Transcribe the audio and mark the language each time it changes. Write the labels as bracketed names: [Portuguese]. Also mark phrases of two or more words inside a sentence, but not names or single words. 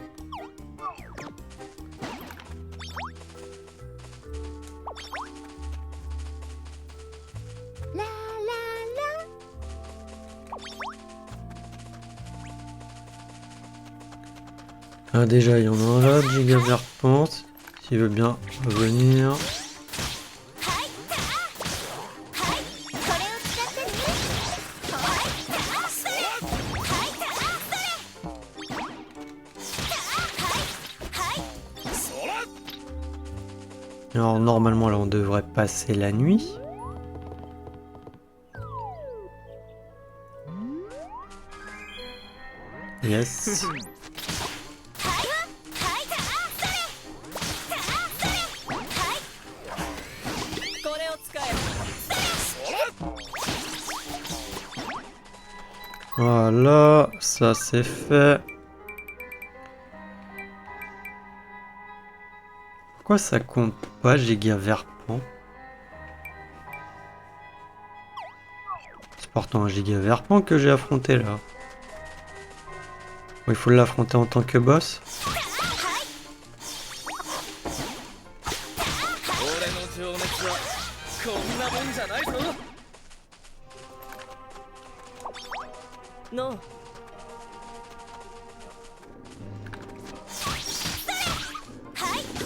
[French] La la la. Ah, déjà, il y en a un là, gigaverpent. S'il veut bien revenir. [Japanese] これを使ってね。はい。はい。これを使ってね。はい。はい。そら。 [French] Alors, normalement, là, on devrait passer la nuit. Yes. [Japanese] これを使え。 [French] Voilà, ça c'est fait. Pourquoi ça compte pas gigaverpent? C'est pourtant un gigaverpent que j'ai affronté là. Bon, il faut l'affronter en tant que boss. [Japanese] 俺の情熱はこんなもんじゃないぞ。のう。はい。